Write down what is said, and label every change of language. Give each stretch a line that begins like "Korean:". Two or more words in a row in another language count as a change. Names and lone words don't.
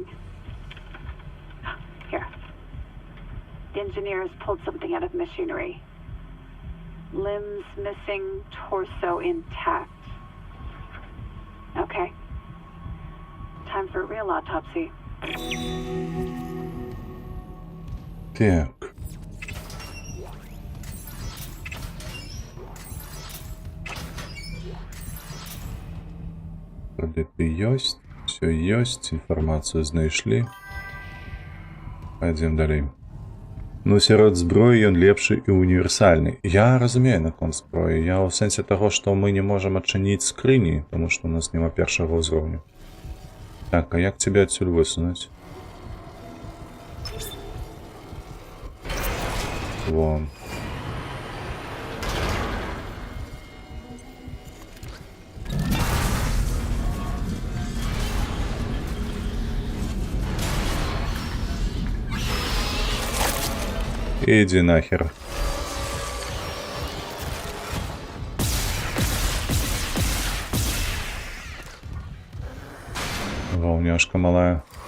English: Here. The engineers pulled something out of machinery. Limbs missing, torso intact. Okay. Time for a real autopsy.
Belarusian: Так. Кредиты ёсць, все ёсць, інфармацыю знайшлі. Пойдзем далей. Ну, сярод зброі ён лепшы і універсальны. Я разумею наконт зброі. Я ў сэнсе таго, што мы не можам адчыніць скрыні, таму што ў нас няма першага ўзроўню. Так, а як цябе адсюль высунуць? Во.
Russian: Иди нахер. Волняшка малая.